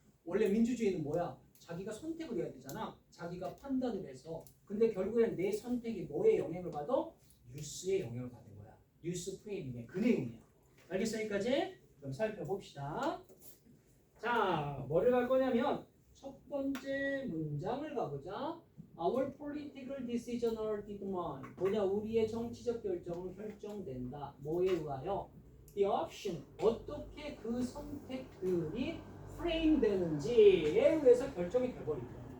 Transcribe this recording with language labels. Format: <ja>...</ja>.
<ko>원래 민주주의는 뭐야? 자기가 선택을 해야 되잖아. 자기가 판단을 해서. 근데 결국엔 내 선택이 뭐에 영향을 받아? 뉴스에 영향을 받는 거야. 뉴스 프레임의 그 내용이야. 알겠어? 여기까지? 그럼 살펴봅시다. 자, 뭐를 갈 거냐면 첫 번째 문장을 가보자.</ko> <en>Our political decision are determined.</en> <ko>뭐냐? 우리의 정치적 결정은 결정된다. 뭐에 의하여?</ko> <en>The option.</en> <ko>어떻게 그 선택들이 프레임 되는지에 의해서 결정이 돼버린다.</ko>